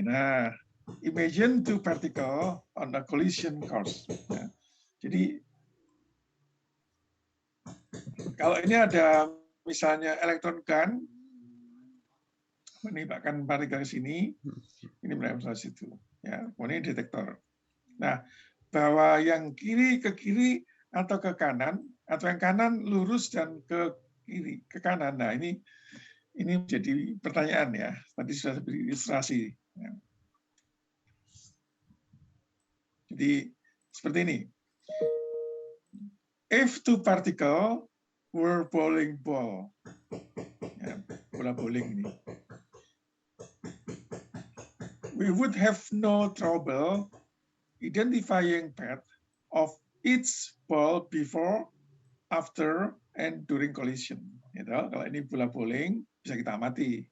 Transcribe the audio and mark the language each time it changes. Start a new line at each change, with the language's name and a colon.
English: Nah, imagine two particle on a collision course.
Indonesian: Ya. Jadi kalau ini ada misalnya elektron gun menembakkan partikel ke sini, ini menembak ke situ. Ya, ini detektor. Nah, bahwa yang kiri ke kiri atau ke kanan, atau yang kanan lurus dan ke kiri ke kanan. Nah, ini menjadi pertanyaan ya. Tadi sudah beri ilustrasi. Ya. Jadi seperti ini.
English: If two particle were bowling ball, ya,
Indonesian: bola bowling ini,
English: we would have no trouble identifying path of each ball before, after, and during collision.
Indonesian: Gitu. Kalau ini bola bowling bisa kita amati.